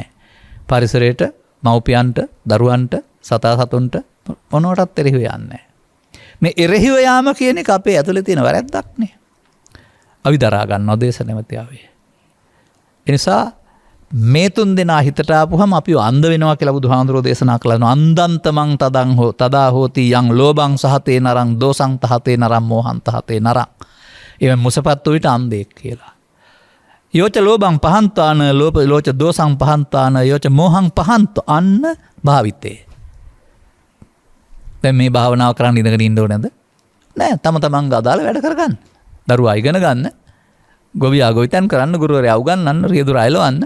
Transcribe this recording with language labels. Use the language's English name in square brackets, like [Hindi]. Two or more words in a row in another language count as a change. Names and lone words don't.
[Sinhala] පරිසරයට, මව්පියන්ට, දරුවන්ට, සතා සතුන්ට මොනවටත් එරෙහිව යන්නේ නැහැ. මේ එරෙහිව යාම කියන එක අපේ ඇතුලේ තියෙන වැරැද්දක් නේ. අපි දරා ගන්නවා දේශ නැමැතියාවේ. ඒ නිසා මේ තුන් දෙනා හිතට ආපුවම අපි අන්ධ වෙනවා කියලා බුදුහාඳුරෝ දේශනා කළා. [Pali] අන්දන්තමං තදං හෝ තදා හෝති යං ලෝභං සහතේ නරං දෝසං තහතේ නරං මෝහං තහතේ නරං. [Sinhala] එවෙන් මුසපත් විට අන්ධෙක් කියලා. [Pali] යෝච ලෝභං පහන්තාන ලෝච දෝසං පහන්තාන යෝච මෝහං පහන්ත අන්න භාවිතේ. [Sinhala] දැන් මේ භාවනාව කරන්න ඉඳගෙන ඉන්න ඕනේද? නෑ, තම තමන්ගේ අදාළ වැඩ කරගන්න. දරුවා ඉගෙන ගන්න, ගොවියා ගොවිතැන් කරන්න, ගුරුවරයා උගන්වන්න, රියදුර අයලවන්න.